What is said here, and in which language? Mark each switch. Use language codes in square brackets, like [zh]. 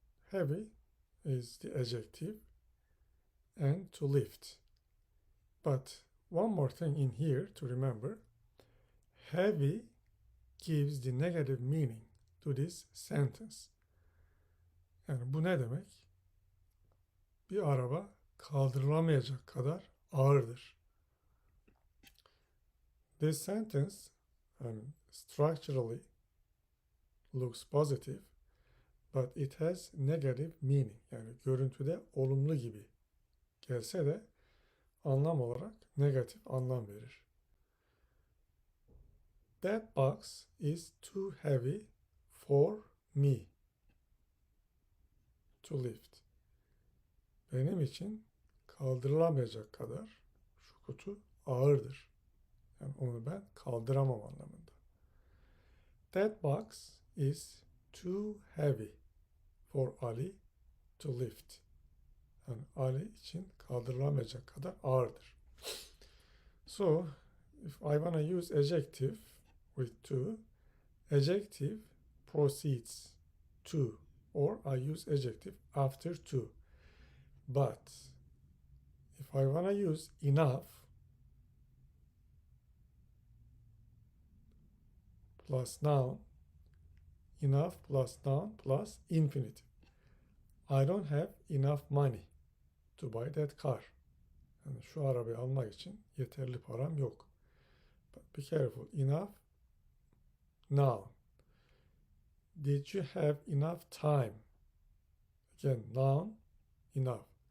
[en] Heavy is the adjective and to lift. But one more thing in here to remember. Heavy gives the negative meaning to this sentence. [tr] Yani bu ne demek? Bir araba kaldırılamayacak kadar ağırdır. [en] This sentence structurally looks positive, but it has negative meaning. [tr] Yani görüntüde olumlu gibi gelse de anlam olarak negatif anlam verir. [en] That box is too heavy for me to lift. [tr] Benim için kaldırılamayacak kadar şu kutu ağırdır. Yani onu ben kaldıramam anlamında. [en] That box is too heavy for Ali to lift. [tr] Yani Ali için kaldırılamayacak kadar ağırdır. [en] So, if I want to use adjective with to, adjective precedes to, or I use adjective after to. But if I want to use enough plus noun, enough plus noun plus infinitive. I don't have enough money to buy that car. [tr] Yani şu arabayı almak için yeterli param yok. [en] But be careful. Enough, noun. Did you have enough time? Again, noun, enough.